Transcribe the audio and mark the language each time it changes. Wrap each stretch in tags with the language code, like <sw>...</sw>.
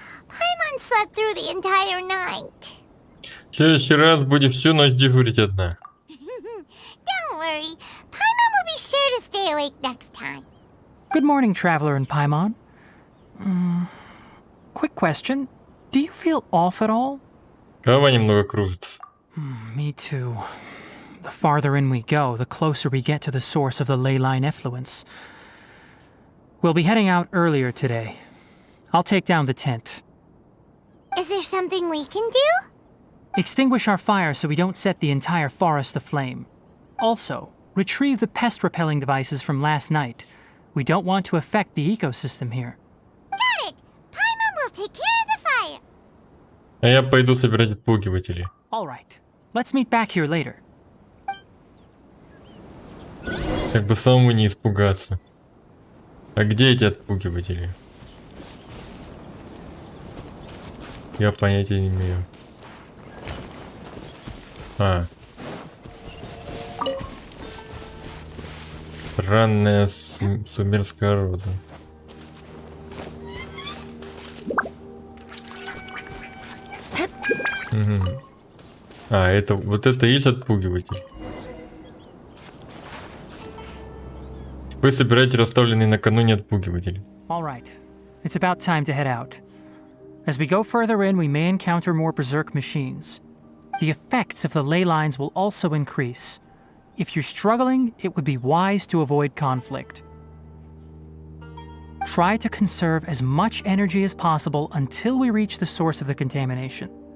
<en>Paimon slept through the entire night.</en> <ru>В следующий раз будешь всю ночь дежурить одна.</ru> <en>Don't worry. Paimon will be sure to stay awake next time. Good morning, Traveler and Paimon. Quick question. Do you feel off at all?</en> <ru>Голова немного кружится.</ru> <en>Me too. The farther in we go, the closer we get to the source of the ley line effluence. We'll be heading out earlier today. I'll take down the tent. Is there something we can do? Extinguish our fire so we don't set the entire forest aflame. Also, retrieve the pest-repelling devices from last night. We don't want to affect the ecosystem here. Got it! Paimon will take care of the fire.</en> <ru>А я пойду собирать отпугиватели.</ru> <en>All right. Let's meet back here later.</en> <ru>Как бы самому не испугаться. А где эти отпугиватели? Я понятия не имею. Странная сумерская роза. Угу. А, это вот это и есть отпугиватель. Вы собираете расставленный накануне отпугиватель.</ru> <en>All right. It's about time to head out. As we go further in, we may encounter more berserk machines. The effects of the ley lines will also increase. If you're struggling, it would be wise to avoid conflict. Try to conserve as much energy as possible until we reach the source of the contamination.</en>